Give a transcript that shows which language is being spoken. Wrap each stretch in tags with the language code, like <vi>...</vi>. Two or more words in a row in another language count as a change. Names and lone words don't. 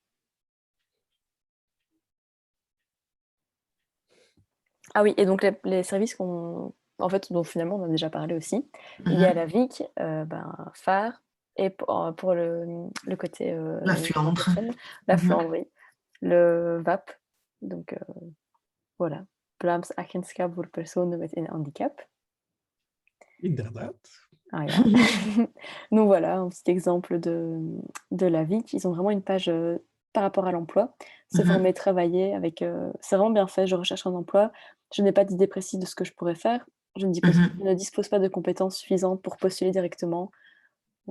<fr>Ah oui, et donc les services dont finalement on a déjà parlé aussi. Il y a la VIC, phare, et pour le côté... la Flandre. La Flandre, oui. Le VAP, donc voilà. Vlaams Agentschap voor Personen met een Handicap.</fr> <nl>Inderdaad. Ah, ja.</nl> <fr>Donc voilà, un petit exemple de la VIC. Ils ont vraiment une page par rapport à l'emploi. Se former, travailler avec... c'est vraiment bien fait. Je recherche un emploi. Je n'ai pas d'idée précise de ce que je pourrais faire. Je ne dispose pas de compétences suffisantes pour postuler directement.</fr>